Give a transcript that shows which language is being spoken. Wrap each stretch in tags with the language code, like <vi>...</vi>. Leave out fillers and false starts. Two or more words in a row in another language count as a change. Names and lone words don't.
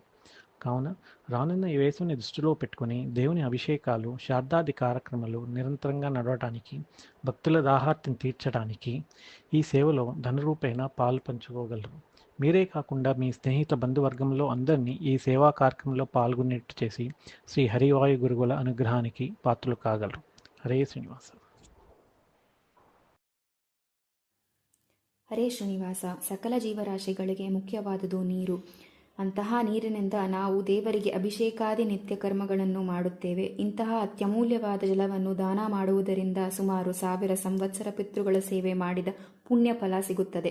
<te>కావున రానున్న ఈ వేసవిని దృష్టిలో పెట్టుకుని దేవుని అభిషేకాలు, శ్రాద్ధాది కార్యక్రమాలు నిరంతరంగా నడవటానికి, భక్తుల దాహార్తిని తీర్చడానికి ఈ సేవలో ధనరూపేణ పాలు పంచుకోగలరు. మీరే కాకుండా మీ స్నేహిత బంధువర్గంలో అందరినీ ఈ సేవా కార్యక్రమంలో పాల్గొనేట్టు చేసి శ్రీ హరివాయు గురువుల అనుగ్రహానికి పాత్రలు కాగలరు. హరే శ్రీనివాస.</te> <kn>ಹರೇ ಶ್ರೀನಿವಾಸ. ಸಕಲ ಜೀವರಾಶಿಗಳಿಗೆ ಮುಖ್ಯವಾದುದು ನೀರು. ಅಂತಹ ನೀರಿನಿಂದ ನಾವು ದೇವರಿಗೆ ಅಭಿಷೇಕಾದಿ ನಿತ್ಯ ಕರ್ಮಗಳನ್ನು ಮಾಡುತ್ತೇವೆ. ಇಂತಹ ಅತ್ಯಮೂಲ್ಯವಾದ ಜಲವನ್ನು ದಾನ ಮಾಡುವುದರಿಂದ ಸುಮಾರು 1000 ಸಂವತ್ಸರ ಪಿತೃಗಳ ಸೇವೆ ಮಾಡಿದ ಪುಣ್ಯ ಫಲ ಸಿಗುತ್ತದೆ.</kn>